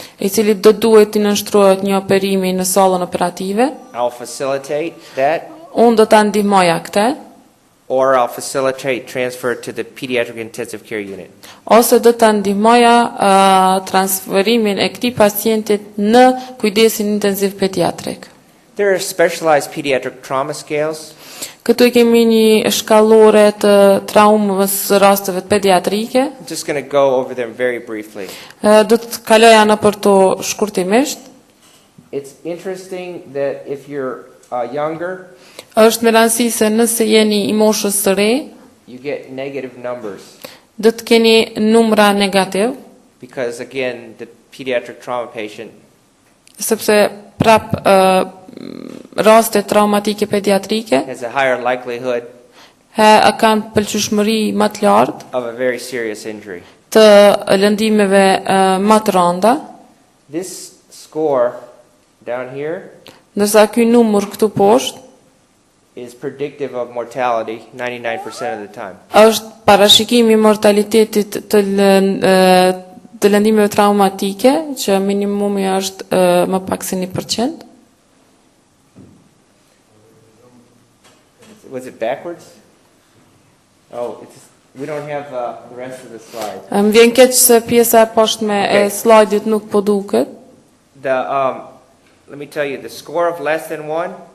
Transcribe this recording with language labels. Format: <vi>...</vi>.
<sq>i cili do duhet të nënshtrohet një operimi në sallën operative,</sq> <en>I'll facilitate that,</en> <sq>unë do ta ndihmoja këtë,</sq> <en>or I'll facilitate transfer to the pediatric intensive care unit.</en> <sq>ose do ta ndihmoja transferimin e këtij pacientit në kujdesin intensiv pediatrik.</sq> <en>There are specialized pediatric trauma scales.</en> <sq>Këtu i kemi një shkallore të traumës së rasteve pediatrike.</sq> <en>I'm just going to go over them very briefly.</en> <sq>Do të kaloja nëpër to shkurtimisht.</sq> <en>It's interesting that if you're younger,</en> <sq>Është me rëndësi se nëse jeni i moshës së re,</sq> <en>you get negative numbers</en> <sq>do të keni numra negativ,</sq> <en>because again, the pediatric trauma patient</en> <sq>sepse prap raste traumatike pediatrike</sq> <en>has a higher likelihood</en> <sq>kanë pëlqyeshmëri më të lartë</sq> <en>of a very serious injury.</en> <sq>të lëndimeve më të rënda,</sq> <en>This score down here</en> <sq>ndërsa ky numër këtu poshtë</sq> <en>is predictive of mortality 99% of the time.</en> <sq>është parashikimi i mortalitetit të lëndimeve traumatike, që minimumi është më pak se 1%.</sq> <en>Was it backwards? Oh, we don't have the rest of the slide.</en> <sq>Më vjen keq se pjesa e poshtme e slide-it nuk po duket.</sq> <en>Let me tell you, the score of less than 1</en>